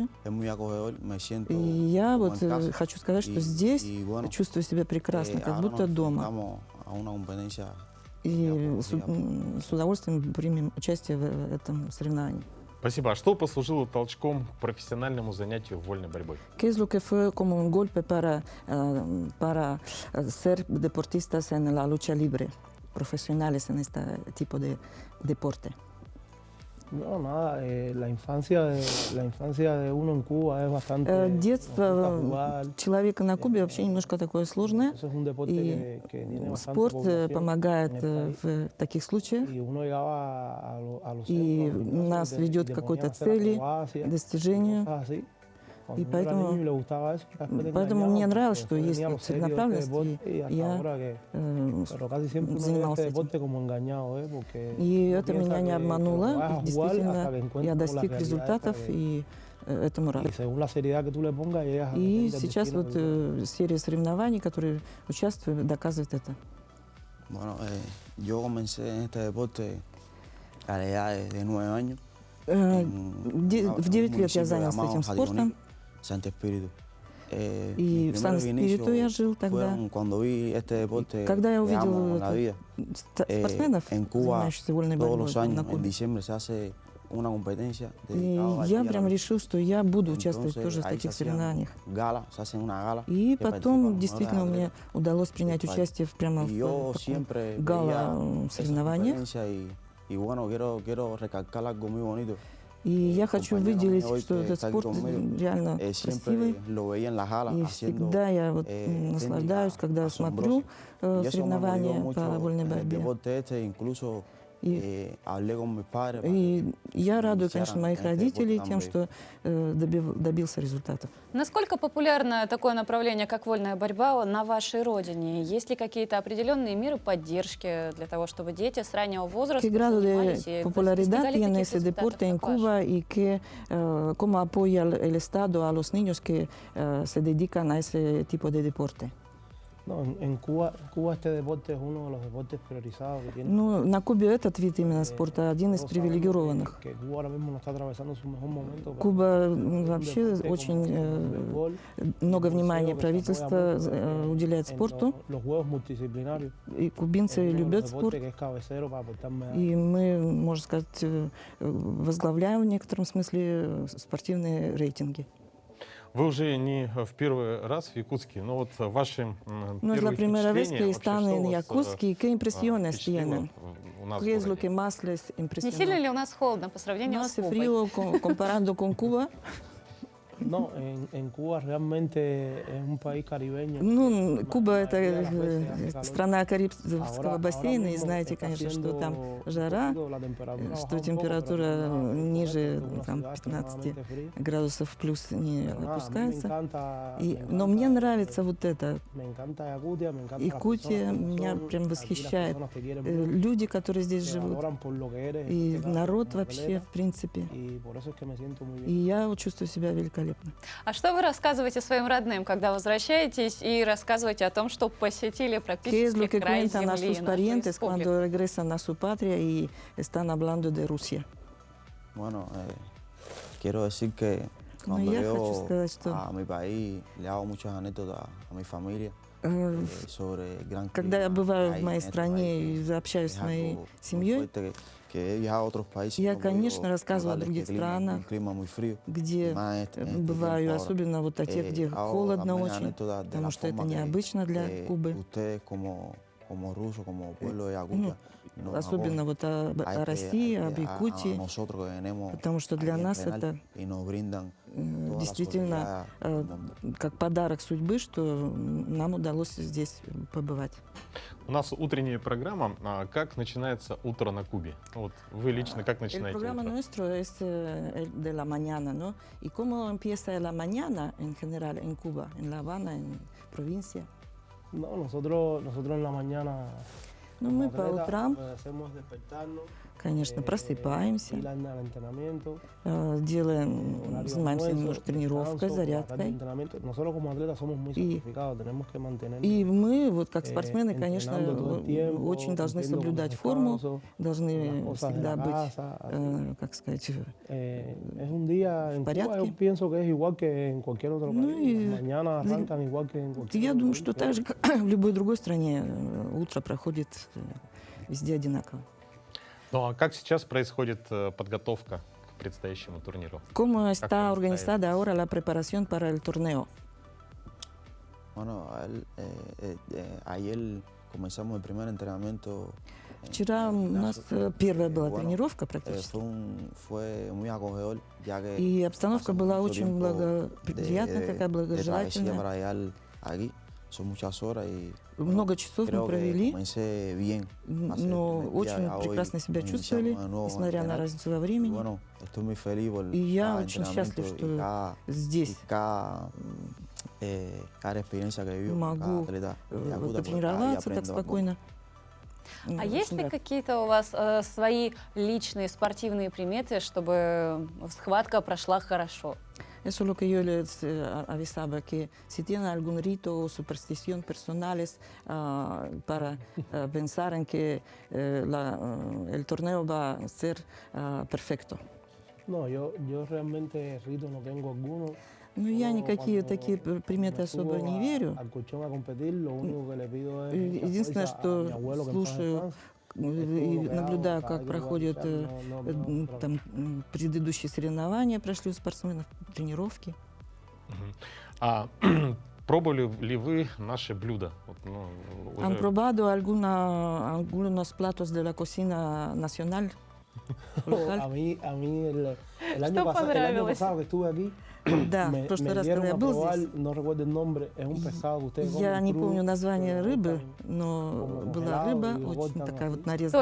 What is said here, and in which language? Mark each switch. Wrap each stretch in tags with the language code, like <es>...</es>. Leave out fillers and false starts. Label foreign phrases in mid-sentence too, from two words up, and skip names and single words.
<ru>И я вот хочу сказать, что здесь чувствую себя прекрасно, как будто дома. И с удовольствием примем участие в этом соревновании. Спасибо. А что послужило толчком к профессиональному занятию вольной борьбой?</ru> <es>¿Qué es lo que fue como un golpe para ser deportistas en la lucha libre, profesionales en este tipo de deporte? No, nada, la infancia de uno en Cuba es bastante</es> <ru>Детство человека на Кубе вообще немножко такое сложное,</ru> <es>es un deporte</es> <ru>и</ru> <es>que tiene bastante</es> <ru>спорт</ru> <es>población</es> <ru>помогает</ru> <es>en el país.</es> <ru>в таких случаях,</ru> <es>Y uno llegaba a los</es> <ru>и</ru> <es>centros,</es> <ru>нас</ru> <es>gimnasios</es> <ru>ведет</ru> <es>y</es> <ru>к</ru> <es>te</es> <ru>какой-то</ru> <es>ponían a hacer</es> <ru>цели,</ru> <es>acrobacias,</es> <ru>достижению.</ru> <es>cosas así.</es> <ru>И</ru> <es>Cuando uno era niño y le gustaba eso, después te</es> <ru>поэтому мне</ru> <es>engañaban</es> <ru>нравилось,</ru> <es>porque</es> <ru>что</ru> <es>después</es> <ru>есть</ru> <es>venía</es> <ru>вот</ru> <es>lo serio de este</es> <ru>целенаправленность,</ru> <es>deporte y</es> <ru>и</ru> <es>hasta</es> <ru>я</ru> <es>ahora que... Pero casi siempre uno ve</es> <ru>занимался</ru> <es>este</es> <ru>этим.</ru> <es>deporte como engañado, porque</es> <ru>И</ru> <es>uno</es> <ru>это</ru> <es>piensa</es> <ru>меня не</ru> <es>que lo</es> <ru>обмануло,</ru> <es>vas a</es> <ru>и</ru> <es>jugar hasta</es> <ru>действительно</ru> <es>que encuentres</es> <ru>я</ru> <es>como la</es> <ru>достиг</ru> <es>realidad</es> <ru>результатов,</ru> <es>esta que...</es> <ru>и этому рад.</ru> <es>Y según la seriedad que tú le pongas, llegas a</es> <ru>И</ru> <es>tener el</es> <ru>сейчас</ru> <es>destino</es> <ru>вот</ru> <es>que tú quieres.</es> <ru>серия соревнований, которые участвую, доказывает это.</ru> <es>Bueno, yo comencé en este deporte a la edad de 9 años.</es> <ru>В 9 лет я занялся этим спортом,</ru> <es>Santi Espíritu.</es> <ru>и в Сан-Спириту я жил тогда.</ru> <es>Cuando vi este deporte</es> <ru>Когда я</ru> <es>que amo</es> <ru>увидел</ru> <es>en la vida,</es> <ru>спортсменов,</ru> <es>en Cuba</es> <ru>занимающихся вольной</ru> <es>todos</es> <ru>борьбой</ru> <es>los</es> <ru>на</ru> <es>años, en</es> <ru>Кубе,</ru> <es>diciembre, se hace una competencia</es> <ru>и</ru> <es>dedicada</es> <ru>я</ru> <es>aquí a</es> <ru>прям</ru> <es>la</es> <ru>решил, что я буду участвовать</ru> <es>Entonces,</es> <ru>тоже в</ru> <es>ahí se</es> <ru>таких</ru> <es>hacían</es> <ru>соревнованиях.</ru> <es>gala, se hace una gala.</es> <ru>И</ru> <es>que</es> <ru>потом</ru> <es>participan</es> <ru>действительно</ru> <es>los</es> <ru>мне удалось принять</ru> <es>país.</es> <ru>участие прямо</ru> <es>Y</es> <ru>в</ru> <es>yo</es> <ru>таком</ru> <es>siempre veía</es> <ru>гала-соревнованиях.</ru> <es>esa competencia y bueno, quiero recalcar algo muy bonito.</es> <ru>И я хочу выделить,</ru> <es>hoy</es> <ru>что</ru> <es>que</es> <ru>этот</ru> <es>está aquí</es> <ru>спорт</ru> <es>conmigo,</es> <ru>реально красивый.</ru> <es>siempre lo veía en las galas</es> <ru>И</ru> <es>haciendo</es> <ru>всегда я вот</ru> <es>técnica</es> <ru>наслаждаюсь, когда смотрю</ru> <es>asombrosa. Y eso me</es> <ru>соревнования</ru> <es>motivó</es> <ru>по</ru> <es>mucho</es> <ru>вольной</ru> <es>en el</es> <ru>борьбе.</ru> <es>deporte este, incluso hablé con mis padres.</es> <ru>И я радую, конечно, моих родителей тем,</ru> <es>también.</es> <ru>что добился результатов. Насколько популярно такое направление, как вольная борьба, на вашей родине? Есть ли какие-то определенные меры поддержки для того, чтобы дети с раннего возраста</ru> <es>¿Qué grado</es> <ru>занимались</ru> <es>de</es> <ru>и</ru> <es>popularidad</es> <ru>достигали</ru> <es>tiene</es> <ru>таких</ru> <es>ese deporte en</es> <ru>результатов, как ваш?</ru> <es>Cuba y cómo apoya el Estado a los niños que se dedican a ese tipo de deporte? No, en Cuba este deporte es uno de los deportes priorizados que tiene.</es> <ru>Ну, на Кубе этот вид именно спорта один из</ru> <es>Todos sabemos</es> <ru>привилегированных.</ru> <es>que Cuba ahora mismo no está atravesando su mejor momento. pero</es> <ru>Куба</ru> <es>es un</es> <ru>вообще</ru> <es>deporte como</es> <ru>очень</ru> <es>el béisbol,</es> <ru>много</ru> <es>el</es> <ru>внимания</ru> <es>boxeo, que se</es> <ru>правительство</ru> <es>apoya mucho</es> <ru>уделяет</ru> <es>en</es> <ru>спорту.</ru> <es>los juegos multidisciplinarios.</es> <ru>И кубинцы</ru> <es>Es uno de los</es> <ru>любят</ru> <es>deportes</es> <ru>спорт.</ru> <es>que es cabecero para aportar medallas.</es> <ru>И мы, можно сказать, возглавляем в некотором смысле спортивные рейтинги. Вы уже не в первый раз в Якутске, но вот ваши</ru> <es>No es la</es> <ru>первые</ru> <es>primera vez</es> <ru>впечаtlения,</ru> <es>que están</es> <ru>вообще,</ru> <es>en</es> <ru>что Якутске,</ru> <es>y qué impresiones</es> <ru>впечатлило</ru> <es>tienen.</es> <ru>у нас в</ru> <es>¿Qué es lo</es> <ru>городе?</ru> <es>que más les</es> <ru>Не</ru> <es>impresionó?</es> <ru>сильно ли у нас холодно по</ru> <es>¿No</es> <ru>сравнению с</ru> <es>hace</es> <ru>Кубой?</ru> <es>frío comparando con Cuba? No, en Cuba realmente es un país caribeño.</es> <ru>Ну, Куба — это</ru> <es>mayoría de las veces hace calor.</es> <ru>страна Карибского бассейна, и</ru> <es>mismo</es> <ru>знаете,</ru> <es>está</es> <ru>конечно, что там</ru> <es>haciendo</es> <ru>жара,</ru> <es>un poquito, la temperatura</es> <ru>что</ru> <es>baja un poco,</es> <ru>температура</ru> <es>pero no,</es> <ru>ниже</ru> <es>una</es> <ru>там,</ru> <es>ciudad</es> <ru>15</ru> <es>extremadamente fría.</es> <ru>градусов плюс не</ru> <es>Pero nada, a mí me</es> <ru>опускается.</ru> <es>encanta,</es> <ru>Но мне нравится вот это.</ru> <es>me encanta Yakutia, me encanta las</es> <ru>Якутия</ru> <es>personas como</es> <ru>меня</ru> <es>son,</es> <ru>прям</ru> <es>aquí las</es> <ru>восхищает.</ru> <es>personas te quieren mucho,</es> <ru>Люди, которые здесь</ru> <es>te</es> <ru>живут,</ru> <es>valoran por lo que eres,</es> <ru>и</ru> <es>en este caso,</es> <ru>народ</ru> <es>como</es> <ru>вообще,</ru> <es>atleta,</es> <ru>в принципе.</ru> <es>y por eso es que me siento muy</es> <ru>И</ru> <es>bien.</es> <ru>я вот чувствую себя великолепно. А что вы рассказываете своим родным, когда возвращаетесь и рассказываете о том, что посетили</ru> <es>¿Qué es lo</es> <ru>практически</ru> <es>que</es> <ru>край</ru> <es>cuentan a</es> <ru>земли,</ru> <es>sus</es> <ru>нашу</ru> <es>parientes</es> <ru>республику?</ru> <es>cuando regresan a su patria y están hablando de Rusia? Bueno, quiero decir que No, cuando</es> <ru>я</ru> <es>yo</es> <ru>хочу сказать, что</ru> <es>a mi país le hago muchas anécdotas a mi familia sobre el gran</es> <ru>когда я</ru> <es>clima</es> <ru>бываю</ru> <es>que hay</es> <ru>в моей</ru> <es>en este</es> <ru>стране</ru> <es>país,</es> <ru>и общаюсь</ru> <es>es</es> <ru>с моей</ru> <es>algo muy</es> <ru>семьей,</ru> <es>fuerte que he viajado a otros países,</es> <ru>я,</ru> <es>no he</es> <ru>конечно,</ru> <es>podido</es> <ru>рассказываю о</ru> <es>notarles que</es> <ru>других</ru> <es>el clima es</es> <ru>странах,</ru> <es>un clima muy frío,</es> <ru>где</ru> <es>más en este</es> <ru>бываю,</ru> <es>tiempo ahora.</es> <ru>особенно вот о тех, где</ru> <es>Hago</es> <ru>холодно</ru> <es>también</es> <ru>очень,</ru> <es>anécdotas de</es> <ru>потому</ru> <es>la</es> <ru>что это</ru> <es>forma</es> <ru>необычно для</ru> <es>que</es> <ru>Кубы.</ru> <es>ustedes como rusos, como pueblo de</es> <ru>Ну,</ru> <es>Yakutia, nos</es> <ru>особенно</ru> <es>acogen</es> <ru>вот о России, об</ru> <es>a</es> <ru>Якутии,</ru> <es>nosotros que venimos</es> <ru>потому что для</ru> <es>aquí a</es> <ru>нас</ru> <es>entrenar</es> <ru>это</ru> <es>y nos brindan toda la</es> <ru>действительно</ru> <es>solidaridad.</es> <ru>как подарок судьбы, что нам удалось здесь побывать. У нас утренняя программа. Как начинается утро на Кубе? Вот вы лично как</ru> <es>El</es> <ru>начинаете</ru> <es>programa</es> <ru>утро?</ru> <es>nuestro es el de la mañana, ¿no? ¿Y cómo empieza la mañana en general en Cuba, en La Habana, en provincia? No, nosotros en la mañana,</es> <ru>Ну,</ru> <es>como</es> <ru>мы по</ru> <es>atletas,</es> <ru>утрам,</ru> <es>lo que hacemos es despertarnos,</es> <ru>конечно, просыпаемся,</ru> <es>ir al entrenamiento,</es> <ru>делаем,</ru> <es>horario</es> <ru>занимаемся</ru> <es>almuerzo,</es> <ru>немножко тренировкой,</ru> <es>descanso, por la tarde</es> <ru>зарядкой.</ru> <es>entrenamiento. Nosotros como atletas somos muy Y- sacrificados, tenemos que mantener</es> <ru>И мы, вот как спортсмены, конечно,</ru> <es>entrenando todo el tiempo,</es> <ru>очень должны</ru> <es>cumpliendo con</es> <ru>соблюдать</ru> <es>los</es> <ru>форму,</ru> <es>descansos,</es> <ru>должны</ru> <es>las cosas de</es> <ru>всегда</ru> <es>la</es> <ru>быть,</ru> <es>casa, así.</es> <ru>как сказать,</ru> <es>Es un día en Cuba,</es> <ru>порядке.</ru> <es>yo pienso que es igual que en cualquier otro</es> <ru>Ну</ru> <es>país.</es> <ru>и</ru> <es>Las mañanas arrancan igual que en cualquier</es> <ru>я</ru> <es>otro</es> <ru>думаю,</ru> <es>país,</es> <ru>что</ru> <es>pero</es> <ru>так же, как в любой другой стране, утро проходит везде одинаково. Ну а как сейчас происходит подготовка к предстоящему турниру?</ru> <es>¿Cómo está organizada ahora la preparación para el torneo? Bueno, ayer comenzamos el primer entrenamiento.</es> <ru>Вчера у нас первая была тренировка практически.</ru> <es>Fue muy acogedor, ya que</es> <ru>И обстановка была очень благоприятная, такая благожелательная.</ru> <es>Son muchas horas y</es> <ru>Много часов мы провели,</ru> <es>bien,</es> <ru>но очень прекрасно себя чувствовали, несмотря на разницу во времени. И я очень счастлив, что здесь могу потренироваться так спокойно. А есть ли какие-то у вас свои личные спортивные приметы, чтобы схватка прошла хорошо?</ru> <es>Eso es lo que yo les avisaba, que si tienen algún rito o superstición personales para pensar en que el torneo va a ser perfecto. No, yo realmente rito no tengo alguno.</es> <ru>Ну, я никакие такие приметы особо не верю. Единственное, что слушаю и наблюдаю, как проходят там, предыдущие соревнования, прошли у спортсменов, тренировки. А пробовали ли вы наши блюда?</ru> <es>¿Han probado algunos platos de la cocina nacional? A mí el año pasado que estuve aquí,</es> <ru>Да, в прошлый раз, когда я был здесь, я не помню название рыбы, но была рыба, очень такая вот нарезанная.</ru>